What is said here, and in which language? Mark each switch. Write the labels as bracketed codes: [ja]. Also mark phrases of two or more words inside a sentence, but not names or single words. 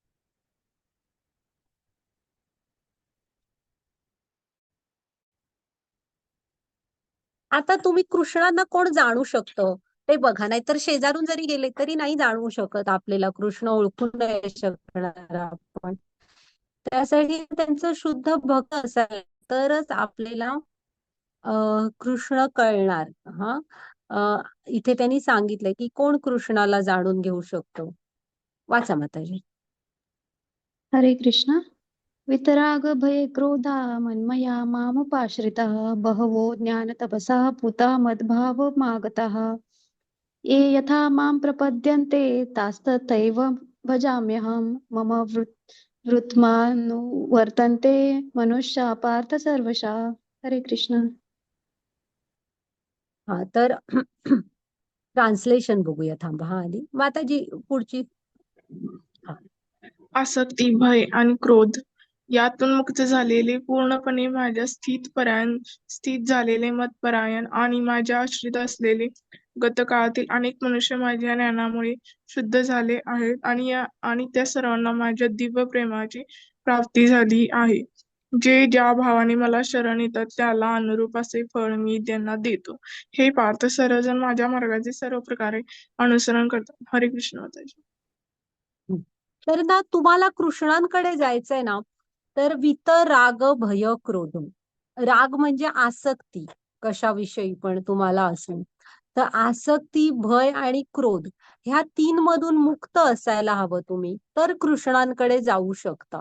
[mr] आता तुम्ही कृष्णांना कोण जाणू शकतो ते बघा, नाहीतर शेजारून जरी गेले तरी नाही जाणवू शकत आपल्याला, कृष्ण ओळखून नाही शकणार आपण. त्यासाठी त्यांचं शुद्ध भक्त असायला तरच आपल्याला कृष्ण कळणार. हा, इथे त्यांनी सांगितलंय की कोण कृष्णाला जाणून घेऊ शकतो. वाचा माताजी. हरे कृष्ण. [sa] वितराग भय क्रोधा मन्मया मामुपाश्रिताः बहवो ज्ञानतपसा पूता मद्भाव मागताः ये यथा मां प्रपद्यन्ते तास्तथैव भजाम्यहं मम वृत्मानुवर्तन्ते मनुष्या पार्थ सर्वशः. [mr] हरे कृष्ण. हा, तर ट्रान्सलेशन बघूया, थांबा. हा, आधी माताजी पुढची. हा, आसक्ती, भय आणि क्रोध यातून मुक्त झालेले, पूर्णपणे माझ्या स्थित झालेले मतपरायण आणि माझ्या आश्रित असलेले गतकाळातील अनेक मनुष्य माझ्या ज्ञानामुळे शुद्ध झाले आहेत आणि त्या सर्वांना माझ्या दिव्य प्रेमाची प्राप्ती झाली आहे. जे ज्या भावाने मला शरण येतात त्याला अनुरूप असे फळ मी त्यांना देतो. हे पार्थ, सर्वजण माझ्या मार्गाचे सर्व प्रकारे अनुसरण करतात. हरे कृष्ण माताजी. तर ना तुम्हाला कृष्णांकडे जायचंय ना, तर वित राग भय क्रोध. राग म्हणजे आसक्ती, कशाविषयी पण तुम्हाला असेल तर आसक्ती, भय आणि क्रोध ह्या 3 मधून मुक्त असायला हवं तुम्ही, तर कृष्णांकडे जाऊ शकता.